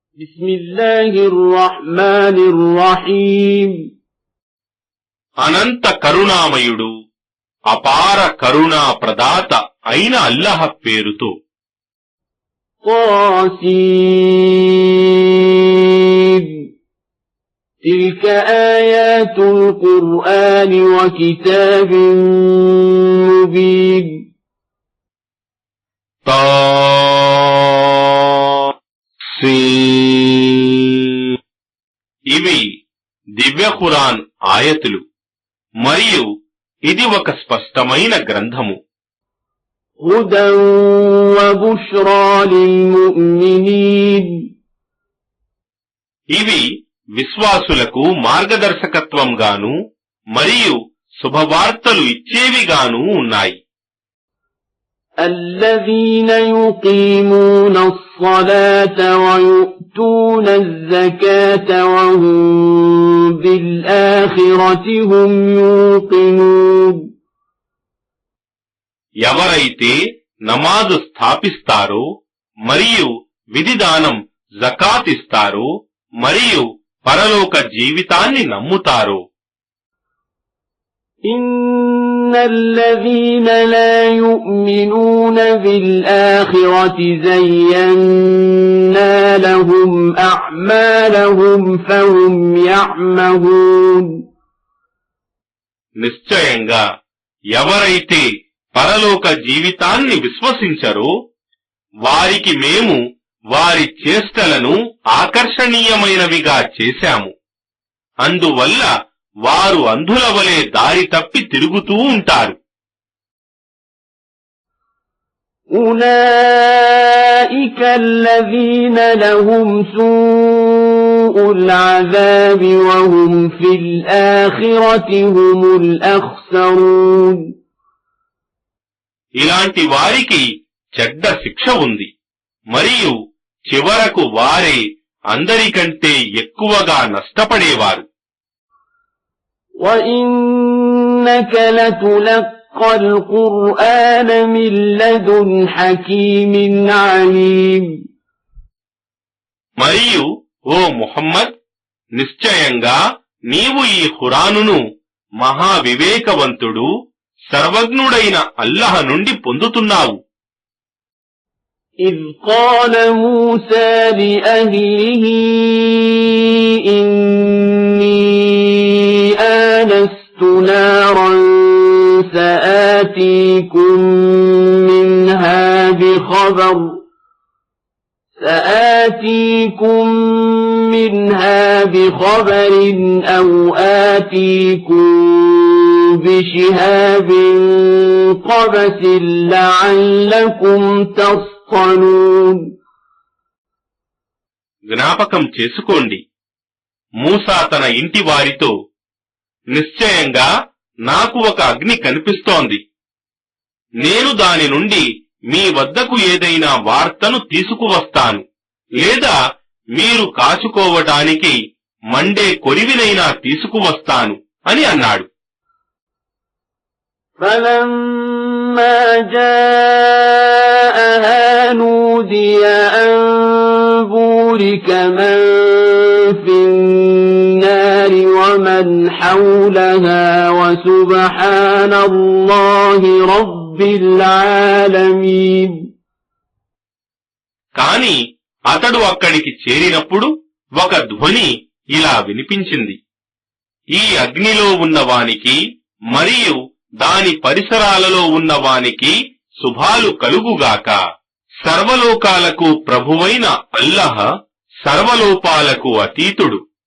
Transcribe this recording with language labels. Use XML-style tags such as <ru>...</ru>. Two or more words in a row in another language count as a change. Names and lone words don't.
<ar>بسم الله الرحمن الرحيم</ar> <te>అనంత కరుణామయుడు అపార కరుణా ప్రదాత అయిన అల్లాహ్ పేరుతో.</te> <ar>طاسين تلك آيات القرآن وكتاب مبين</ar> <te>ఇవి దివ్య ఖురాన్ ఆయతులు మరియు ఇది ఒక స్పష్టమైన గ్రంథము.</te> <ar>هدى وبشرى للمؤمنين</ar> <te>ఇవి విశ్వాసులకు మార్గదర్శకత్వంగాను మరియు శుభవార్తలు ఇచ్చేవిగాను ఉన్నాయి.</te> <ar>الذين يقيمون الصلاة ويؤتون الزكاة وهم بالآخرة هم يوقنون</ar> <te>ఎవరైతే నమాజు స్థాపిస్తారో మరియు విధిదానం జకాత్ ఇస్తారో మరియు పరలోక జీవితాన్ని నమ్ముతారో.</te> <ar>إن الذين لا يؤمنون بالآخرة زينا لهم أعمالهم فهم يعمهون</ar> <te>నిశ్చయంగా ఎవరైతే పరలోక జీవితాన్ని విశ్వసించరో వారికి మేము వారి చేష్టలను ఆకర్షణీయమైనవిగా చేశాము. అందువల్ల వారు అంధుల వలె దారి తప్పి తిరుగుతూ ఉంటారు.</te> <ar>أولئك الذين لهم سوء العذاب وهم في الآخرة هم الأخسرون</ar> <te>ఇలాంటి వారికి చెడ్డ శిక్ష ఉంది మరియు చివరకు వారే అందరికంటే ఎక్కువగా నష్టపడేవారు.</te> <ar>وَإِنَّكَ لَتُلَقَّى الْقُرْآنَ مِنْ لَدُنْ حَكِيمٍ عَلِيمٍ</ar> <te>మరియు ఓ ముహమ్మద్, నిశ్చయంగా నీవు ఈ ఖురానును మహావివేకవంతుడు సర్వజ్ఞుడైన అల్లాహ్ నుండి పొందుతున్నావు.</te> <ar>إِذْ قَالَ مُوسَى لِأَهْلِهِ إِنِّي آنَسْتُ نَارًا سَآتِيكُم منها بخبر أو آتيكم بشهاب قبس لعلكم تصطلون</ar> <te>జ్ఞాపకం చేసుకోండి, మూసా తన ఇంటి వారితో, నిశ్చయంగా నాకు ఒక అగ్ని కనిపిస్తోంది, నేను దాని నుండి మీ వద్దకు ఏదైనా వార్తను తీసుకువస్తాను, లేదా మీరు కాచుకోవటానికి మండే కొరివినైనా తీసుకువస్తాను అని అన్నాడు.</te> <ar>فَلَمَّا جَاءَهَا نُودِيَ أَن بُورِكَ مَن فِي النَّارِ وَمَنْ حَوْلَهَا وَسُبْحَانَ اللَّهِ رَبِّ الْعَالَمِينَ</ar> <te>కాని అతడు అక్కడికి చేరినప్పుడు ఒక ధ్వని ఇలా వినిపించింది, ఈ అగ్నిలో ఉన్నవానికి మరియు దాని పరిసరాలలో ఉన్నవానికి శుభాలు కలుగుగాక. సర్వలోకాలకు ప్రభువైన అల్లాహ్ సర్వలోపాలకు అతీతుడు.</te>